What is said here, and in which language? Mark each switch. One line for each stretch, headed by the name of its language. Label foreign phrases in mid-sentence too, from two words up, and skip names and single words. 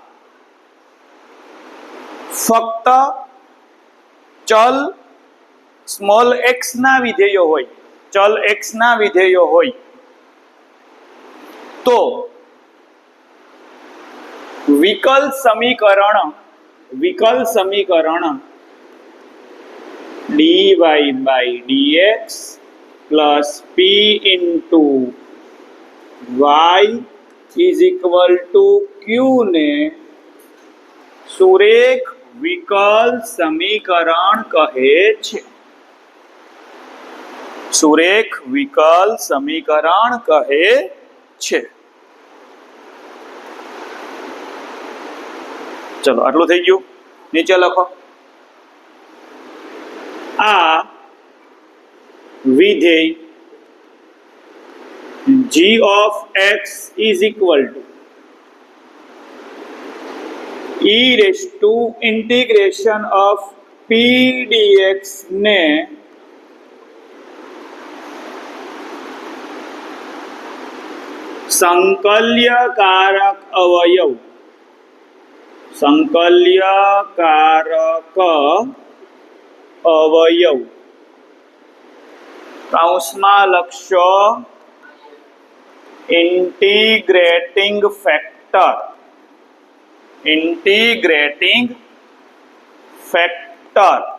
Gujarati: ફક્ત ચલ સ્મોલ x ના વિધેયો હોય, ચલ x ના વિધેયો હોય તો વિકલ સમીકરણ
English: dy by dx plus p into y is equal to q
Gujarati: ને સુરેખ વિકલ સમીકરણ કહે છે. સુરેખ વિકલ સમીકરણ કહે છે. ચલો આટલું થઈ ગયું. નીચે લખો આ વિધેય
English: g of x is equal to e raised to integration of p dx ને
Gujarati: સંકલ્યકારક અવયવ કૌંસમાં લખશો
English: integrating factor